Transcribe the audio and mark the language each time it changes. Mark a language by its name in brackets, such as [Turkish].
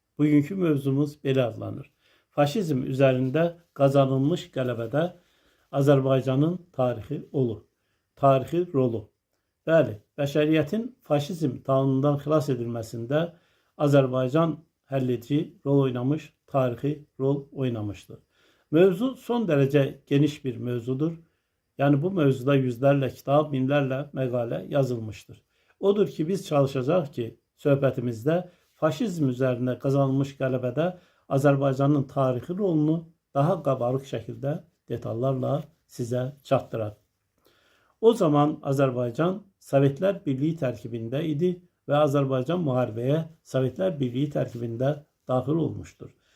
[Azerbaijani] Bugünkü mövzumuz belə adlanır. [Turkish] Faşizm üzerinde kazanılmış [Azerbaijani] qələbədə Azərbaycanın tarixi olur. Tarixi rolu. Bəli, bəşəriyyətin faşizm taunundan xilas edilməsində Azərbaycan həlledici rol oynamış, tarixi rol oynamıştır. [Turkish] Mövzu son derece geniş bir mevzudur. Yani bu mevzuda yüzlerle kitap, binlerle makale yazılmıştır. [Azerbaijani] Odur ki biz çalışacağız ki söhbətimizdə [Turkish] faşizm üzerinde kazanılmış [Azerbaijani] qələbədə Azərbaycanın tarixi rolunu daha qabarıq şəkildə detallarla sizə çatdıraq. O zaman Azərbaycan Sovetlər Birliği tərkibində idi və Azərbaycan müharibəyə Sovetlər Birliği tərkibində daxil olmuştur.